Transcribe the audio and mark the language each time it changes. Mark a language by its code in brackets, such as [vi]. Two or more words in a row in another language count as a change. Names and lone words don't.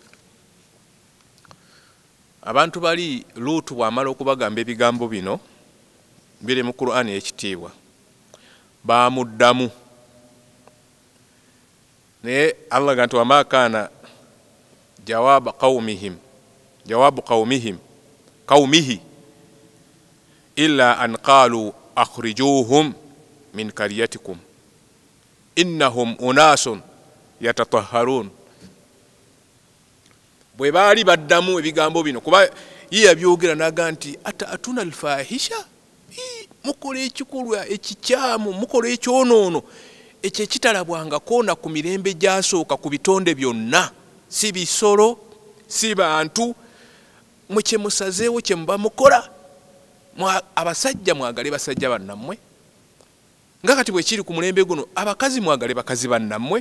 [lg] Abantu bali Lutu bw'amala okubagamba ebigambo bino biri mu Qur'ani ekitiibwa baamuddamu naye Allah gantu [ar] وما كان جواب قومه إلا أن قالوا أخرجوهم من قريتكم إنهم أناس يتطهرون. [lg] Bwe baali baddamu ebigambo bino kuba ye yabyogera naga nti [ar] أتأتون الفاحشة [lg] mukola ekikolwa ekikyamu mukola ekyonoono ekyo ekitalabwangako na ku mirembe gyasooka ku bitonde byonna si bisolo si bantu mwe kye musazeewo kye muba mukola abasajja mwagale basajja bannammwe nga kati bwe kiri ku mulembe guno abakazi mwagale bakazi bannammwe.